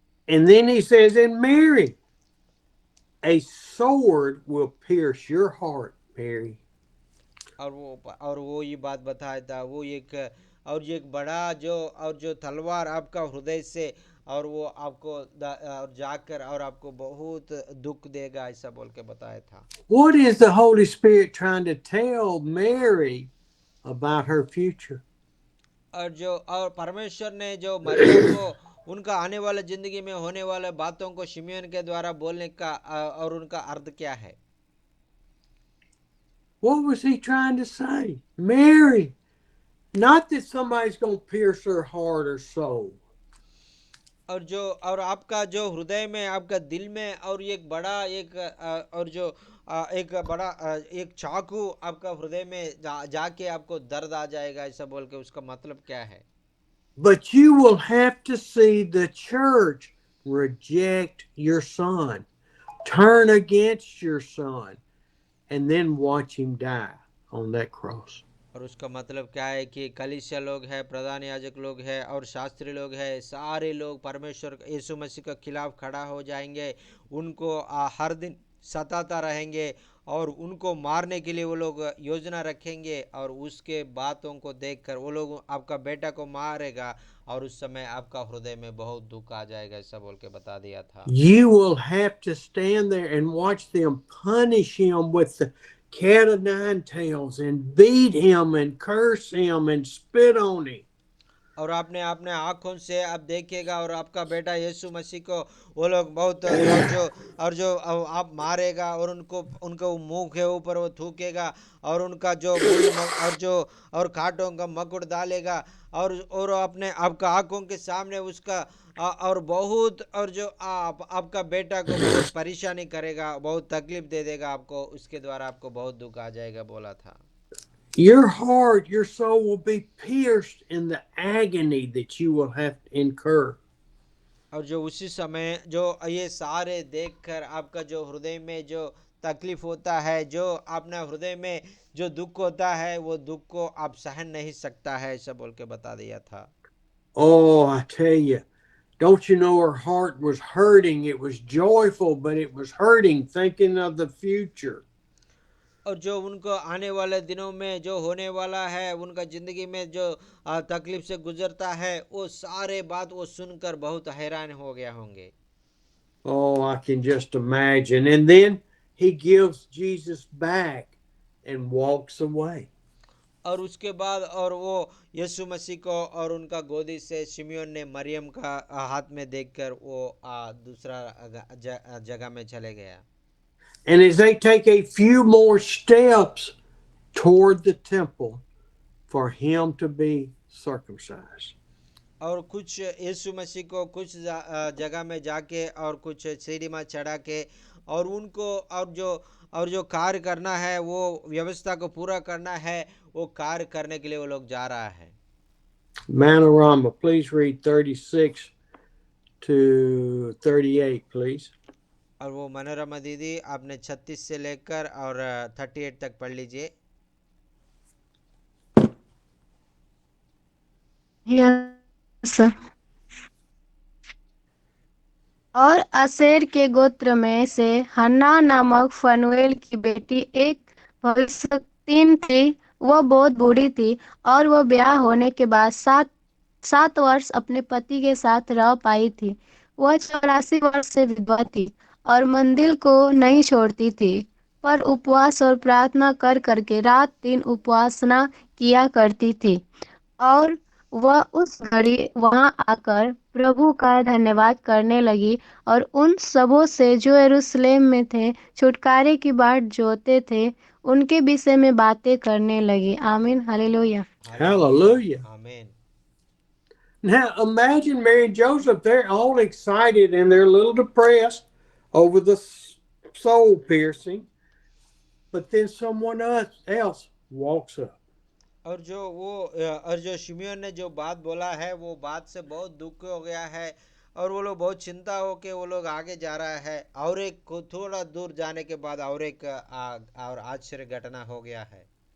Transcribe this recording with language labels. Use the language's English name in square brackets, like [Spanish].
[English] And then he says, in Mary, a sword will pierce your heart, Mary. [Hindi] और वो ये बात बताया था, वो एक बड़ा जो तलवार आपका हृदय से और वो आपको जाकर और आपको बहुत दुख देगा, ऐसा बोल के बताया था। [English] What is the Holy Spirit trying to tell Mary about her future? [Hindi] और परमेश्वर ने जो मरियम को उनका आने वाले जिंदगी में होने वाले बातों को शिमियोन के द्वारा बोलने का और उनका अर्थ क्या है? [English] What was he trying to say? Mary, not that somebody's going to pierce her heart or soul. [Hindi] और आपका जो हृदय में आपका दिल में और एक बड़ा एक और जो एक बड़ा एक चाकू आपका हृदय में जाके आपको दर्द आ जाएगा, ऐसा बोल के उसका मतलब क्या है? [English] But you will have to see the church reject your son, turn against your son, and then watch him die on that cross. [Hindi] और उसका मतलब क्या है कि कलीसिया लोग है, प्रधान याजक लोग है और शास्त्री लोग है, सारे लोग परमेश्वर यीशु मसीह के खिलाफ खड़ा हो जाएंगे, उनको हर दिन सताता रहेंगे और उनको मारने के लिए वो लोग योजना रखेंगे, और उसके बातों को देखकर वो लोग आपका बेटा को मारेगा, और उस समय आपका हृदय में बहुत दुख आ जाएगा, ऐसा बोल के बता दिया था। [English] You will have to stand there and watch them punish him with the cat of nine tails and beat him and curse him and spit on him. [Hindi] और आपने अपने आँखों से आप देखिएगा, और आपका बेटा यीशु मसीह को वो लोग बहुत और जो आप मारेगा, और उनको मुंह के ऊपर वो थूकेगा, और उनका जो और जो और कांटों का मकुट डालेगा, और अपने आपका आँखों के सामने उसका और बहुत और जो आपका बेटा को बहुत परेशानी करेगा, बहुत तकलीफ दे देगा आपको, उसके द्वारा आपको बहुत दुख आ जाएगा बोला था। [English] Your heart, your soul will be pierced in the agony that you will have to incur. [Hindi] और जो उसी समय जो ये सारे देखकर आपका जो हृदय में जो तकलीफ होता है, जो अपना हृदय में जो दुख होता है, वो दुख को आप सहन नहीं सकता है, ऐसा बोल के बता दिया था। [English] Oh, I tell you, don't you know her heart was hurting? It was joyful, but it was hurting thinking of the future. [Hindi] और जो उनको आने वाले दिनों में जो होने वाला है, उनका जिंदगी में जो तकलीफ से गुजरता है, वो सारे बात वो सुनकर बहुत हैरान हो गया होंगे। [English] Oh, I can just imagine. And then he gives Jesus back and walks away. [Hindi] और उसके बाद और वो यीशु मसीह को और उनका गोदी से शिमियोन ने मरियम का हाथ में देखकर वो दूसरा जगह में चले गया। [English] And as they take a few more steps toward the temple for him to be circumcised. [Hindi] और कुछ यीशु मसीह को कुछ जगह में जाके और कुछ सीढ़ी में चढ़ा के और उनको और जो कार्य करना है, वो व्यवस्था को पूरा करना है, वो कार्य करने के लिए वो लोग जा रहा है। [English] Manorama, please read 36 to 38, please. [Hindi] और वो मनोरमा दीदी आपने 36 से लेकर और 38 तक पढ़ लीजिए। [English] Yes sir. [Hindi] और असेर के गोत्र में से हन्ना नामक फनुएल की बेटी एक भविष्यवक्तीन थी। वह बहुत बूढ़ी थी और वह ब्याह होने के बाद 7 वर्ष अपने पति के साथ रह पाई थी। वह 84 वर्ष से विधवा थी और मंदिर को नहीं छोड़ती थी, पर उपवास और प्रार्थना कर करके रात दिन उपासना किया करती थी। और वह उस घड़ी वहां आकर प्रभु का धन्यवाद करने लगी और उन सबों से जो यरूशलेम में थे छुटकारे की बाट जोते थे उनके विषय में बातें करने लगी। आमीन, हालेलुया। [English] Hallelujah. [Hindi] आमीन। [English] Now imagine Mary and Joseph, they're all excited and they're a little depressed over the soul piercing, but then someone else walks up. [Hindi] और जो शिमियोन ने जो बात बोला है, वो बात से बहुत दुख हो गया है, और वो लोग बहुत चिंता हो के वो लोग आगे जा रहा है, और एक को थोड़ा दूर जाने के बाद और एक और आश्चर्य घटना हो गया है।